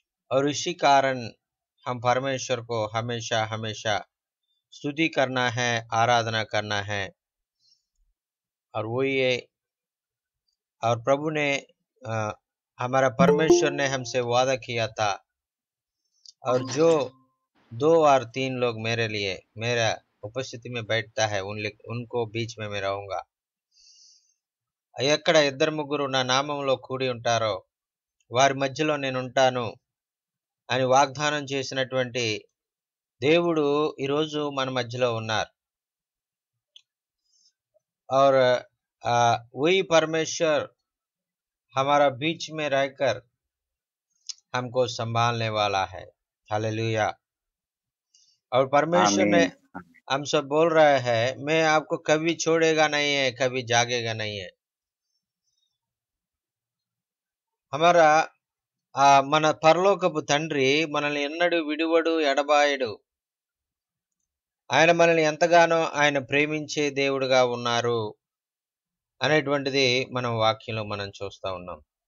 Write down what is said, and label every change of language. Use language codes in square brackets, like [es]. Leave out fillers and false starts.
[hi] और इसी कारण हम परमेश्वर को हमेशा हमेशा स्तुति करना है, आराधना करना है। और वही है। और प्रभु ने हमारा परमेश्वर ने हमसे वादा किया था, और जो 2 और 3 लोग मेरे लिए मेरा उपस्थिति में बैठता है उनको बीच में मैं रहूंगा। [te] ఎక్కడ ఇద్దరు ముగ్గురు నా నామములో కూడి ఉంటారో వారి మధ్యలో నేను ఉంటాను అని వాగ్దానం చేసినటువంటి దేవుడు ఈరోజు మన మధ్యలో ఉన్నారు। [hi] और वही परमेश्वर हमारा बीच में रहकर हमको संभालने वाला है। हालेलुया। और परमेश्वर ने आमीन। हमसे बोल रहा है, मैं आपको कभी छोड़ेगा नहीं है, कभी जागेगा नहीं है। हमारा [te] మన పరలోకపు తండ్రి మనల్ని ఎన్నడూ విడువడు, ఎడబాయడు। ఆయన మనల్ని ఎంతగానో ఆయన ప్రేమించే దేవుడుగా ఉన్నారు అనేటువంటిది మనం వాక్యంలో మనం చూస్తా ఉన్నాం।